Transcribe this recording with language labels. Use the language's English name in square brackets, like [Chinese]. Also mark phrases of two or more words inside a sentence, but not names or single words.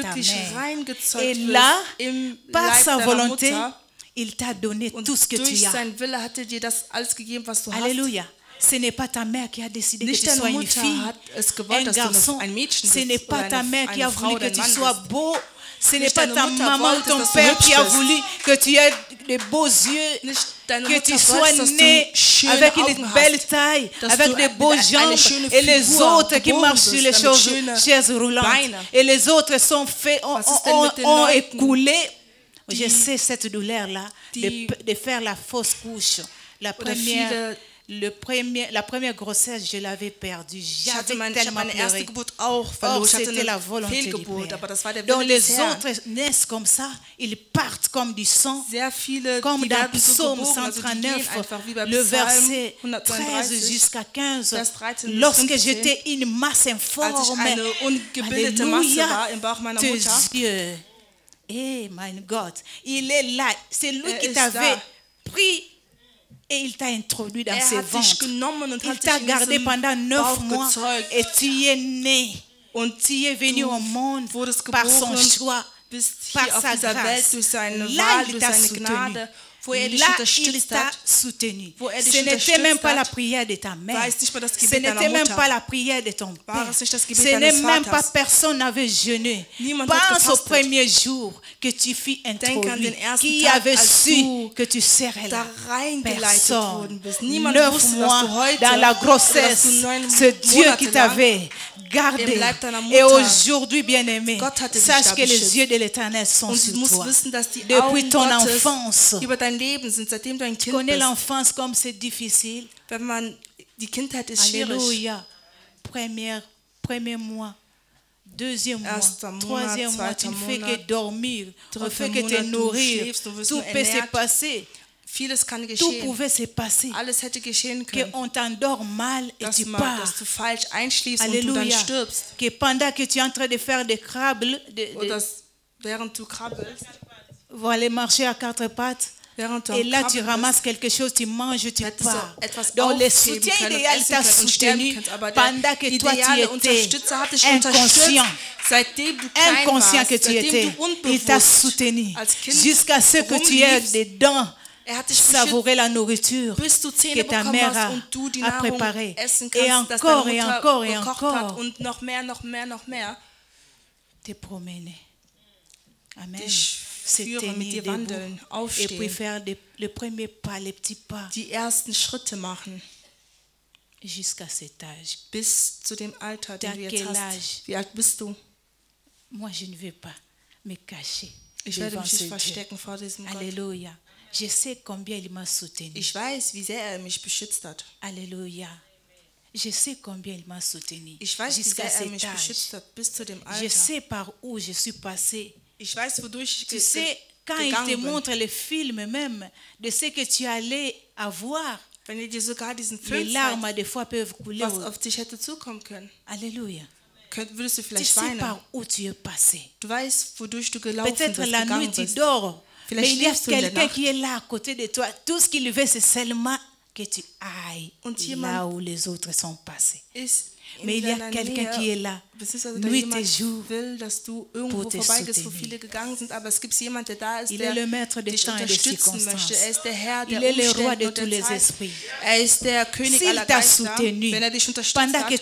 [German] wirklich [French] mère. [German] reingezeugt [French] Et [German] wirst [French] là, [German] im [French] par [German] Leib [French] sa [German] deiner [French] volonté, [German] Mutter. [French] il t'a donné [German] Und [French] tout ce que [German] durch [French] tu as. [German] seinen Wille hat er dir das alles gegeben, was du hast. [French] Alléluia. Ce n'est pas ta mère qui a décidé que [German] Nicht [French] tu sois [German] deine [French] une [German] Mutter [French] fille, [German] hat es gewollt, [French] un [German] dass [French] garçon. [German] du ein Mädchen [French] Ce [German] bist [French] n'est pas [German] oder [French] ta mère qui a [German] eine Frau [French] voulu [German] oder [French] que tu [German] ein Mann [French] sois [German] bist. [French] beau. Ce n'est [German] Nicht [French] pas [German] deine [French] ta [German] Mutter [French] maman ou [German] wollte, [French] ton [German] dass du [French] père [German] hübsch [French] qui a [German] bist. [French] voulu que tu aies de beaux yeux, [German] Nicht deine [French] que [German] Mutter [French] tu sois [German] wollte, dass [French] né [German] du schöne [French] avec une [German] Augen [French] belle [German] hast, [French] taille, [German] dass [French] avec [German] du [French] de beaux [German] eine [French] jambes, [German] schöne [French] et les [German] Figur [French] autres qui [German] geboren [French] marchent sur [German] bist, [French] les [German] damit schöne [French] chaises roulantes. [German] Beine. [French] Et les autres sont faits, [German] Was ist denn mit den [French] ont [German] Leuten, [French] écoulé. Je [German] die- [French] sais cette douleur-là [German] die- [French] de faire la fausse couche. La [German] Oder [French] première, [German] viele- [French] la première grossesse, je l'avais perdue. [German] Ich habe [French] J'avais [German] meine [French] tellement [German] erste [French] pleuré. [German] Geburt auch [French] Or, [German] verloren. Ich hatte [French] c'était la [German] eine [French] volonté du [German] Fehlgeburt, [French] Père. [German] aber das war der [French] Donc [German] Wille [French] les [German] des Herrn. [French] autres naissent comme ça, ils partent comme du sang. [German] Sehr viele, [French] Comme [German] die [French] dans [German] werden so [French] Psaume [German] geboren, also die [French] 139, [German] gehen einfach wie bei [French] le [German] Psalm [French] verset 13 [German] 132. [French] jusqu'à 15. [German] Vers 13 bis [French] Lorsque [German] 15, [French] j'étais une masse [German] Als ich [French] informe, [German] eine ungebildete Masse war im Bauch meiner [French] tes [German] Mutter, yeux, eh, mein Gott, [French] il est là. C'est lui qui [German] ist [French] t'avait [German] da. [French] pris et il t'a introduit dans ses [German] hat dich [French] ventres. [German] genommen und [French] Il [German] hat [French] t'a [German] dich in [French] gardé [German] diesem [French] pendant 9 [German] Bauch [French] mois [German] gezeugt. [French] et tu y es né. [German] Und [French] Tu es venu au monde [German] wurdest [French] par son [German] geboren, [French] choix, [German] bist [French] par [German] hier auf [French] sa [German] dieser Welt [French] grâce. [German] durch seine [French] Là, [German] Wahl, [French] il [German] durch [French] t'a [German] seine [French] soutenu. [German] Gnade, wo er dich [French] Là, il [German] unterstützt [French] t'a [German] hat. [French] soutenu. [German] Wo er dich [French] Ce n'était [German] unterstützt [French] même pas la [German] hat, [French] prière de ta mère. [German] war es nicht mal das [French] Ce [German] Gebet deiner [French] n'était même [German] Mutter. [French] pas la prière de ton [German] War [French] père. [German] es nicht das Gebet [French] Ce n'est [German] deines [French] même pas [German] Vaters. [French] personne n'avait jeûné. [German] Niemand hat [French] Pense au [German] gefastet. [French] premier jour que tu fus [German] an [French] introduit. [German] den ersten [French] Qui [German] Tag, [French] avait [German] als [French] su [German] du [French] que tu serais là? [German] da reingeleitet [French] Personne. [German] worden bist. Niemand [French] 9 [German] wusste, dass [French] mois [German] du heute [French] dans la [German] oder dass [French] grossesse, [German] du 9 [French] c'est Dieu [German] Monate [French] qui [German] lang [French] t'avait gardé. [German] im Leib deiner [French] Et [German] Mutter. [French] aujourd'hui, bien-aimé, [German] Gott hatte dich [French] sache [German] da [French] que les [German] beschützt. [French] yeux de l'Éternel sont [German] Und [French] sur [German] du musst [French] toi. [German] wissen, dass die [French] Depuis [German] Augen [French] ton [German] Gottes [French] enfance. [German] über dein Leben sind, seitdem du ein [French] Tu [German] Kind [French] connais [German] bist. [French] l'enfance comme c'est difficile. [German] Wenn man, die Kindheit ist schwierig. [French] Alléluia. Premier mois, deuxième mois, [German] Erster Monat, [French] troisième mois, tu ne [German] zweiter [French] fais [German] Monat, [French] que dormir, on [German] dritter [French] fait que te [German] Monat, du [French] nourrir. [German] schläfst, du wirst [French] Tout [German] nur [French] peut se [German] ernährt. [French] passer. [German] Vieles kann [French] Tout [German] geschehen. [French] pouvait se passer. [German] Alles hätte geschehen können. [French] Qu'on t'endort mal et tu [German] Dass [French] pars. [German] du falsch einschläfst und du dann [French] Alléluia. [German] stirbst. [French] Que pendant que tu es en train de faire des crabbles, [German] Oder während du krabbelst, [French] aller marcher à quatre pattes, [German] während du [French] et [German] am [French] là tu [German] Krabbeln [French] ramasses quelque chose, tu manges, tu [German] hättest [French] pars. [German] du etwas [French] Donc le [German] aufheben [French] soutien [German] können und [French] idéal [German] essen [French] t'a [German] können und sterben [French] soutenu [German] kannst, aber der [French] pendant que toi tu [German] ideale [French] étais [German] Unterstützer hat dich unterstützt, [French] inconscient. [German] seitdem du klein [French] Inconscient [German] warst, [French] que tu [German] seitdem [French] étais, [German] du [French] il t'a [German] unbewusst [French] soutenu [German] als Kind [French] jusqu'à ce que tu aies [German] rumliefst. [French] dedans [German] Er hat dich beschützt, [French] savourer la nourriture [German] bis du [French] que [German] Zähne [French] ta [German] bekommen [French] mère [German] hast und du die [French] a [German] Nahrung [French] préparée. [German] essen [French] Et [German] kannst, dass [French] encore, [German] deine [French] et [German] Mutter [French] encore, et [German] gekocht hat [French] encore, [German] und noch mehr, noch mehr, noch mehr [French] te promener. Amen. [German] dich [French] Se [German] führen, mit [French] tenir [German] dir wandeln, [French] debout et puis [German] aufstehen, [French] faire le premier pas, les petits pas, [German] die ersten Schritte machen, [French] jusqu'à cet âge. [German] bis zu dem Alter, den [French] T'as [German] du jetzt [French] quel âge? [German] hast. Wie alt bist du? [French] Moi, je ne vais pas me cacher [German] Ich werde [French] devant [German] mich [French] ce [German] nicht [French] Dieu. [German] verstecken vor diesem Gott. [French] Alléluia. Je sais combien il m'a soutenu. [German] Ich weiß, wie sehr er mich beschützt hat. [French] Alléluia. Je sais combien il m'a soutenu. [German] Ich weiß, wie [French] Jusqu'à [German] sehr er mich [French] cet âge. [German] beschützt hat bis zu dem [French] Je [German] Alter. [French] sais par où je suis passée. [German] Ich weiß, wodurch ich [French] Tu sais, quand il te [German] gegangen bin. [French] montre le film même de ce que tu allais avoir, [German] Wenn ihr dir sogar diesen [French] les [German] Film [French] larmes [German] zeigt, [French] des fois peuvent couler. [German] was auf dich hätte zukommen können, [French] Alléluia. [German] würdest du [French] Tu [German] vielleicht [French] sais [German] weinen. [French] par où tu es passé. [German] Du weißt, wodurch du gelaufen [French] Peut-être [German] bist, [French] la nuit [German] gegangen [French] tu [German] bist. [French] dors, [German] Vielleicht [French] mais il y a [German] schläfst du in der [French] quelqu'un [German] Nacht. [French] qui est là à côté de toi. Tout ce qu'il veut, c'est seulement que tu ailles [German] Und [French] là [German] jemand [French] où les autres sont passés. [German] ist in [French] Mais il y a [German] deiner [French] quelqu'un [German] Nähe, [French] qui est là, [German] beziehungsweise da [French] nuit et [German] jemand [French] jour, [German] will, dass du irgendwo [French] pour te [German] vorbeigehst, wo [French] soutenir. [German] viele gegangen sind, aber es gibt jemand, der da ist, [French] Il [German] der [French] est le maître des [German] dich [French] temps et des [German] unterstützen möchte. [French] circonstances. [German] Er ist der Herr der [French] Il est le roi [German] Umstände [French] de [German] und [French] tous [German] der [French] les [German] Zeit. [French] esprits. [German] Er ist der König [French] S'il [German] aller [French] t'a [German] Geister. [French] soutenu [German] Wenn er dich unterstützt [French] pendant que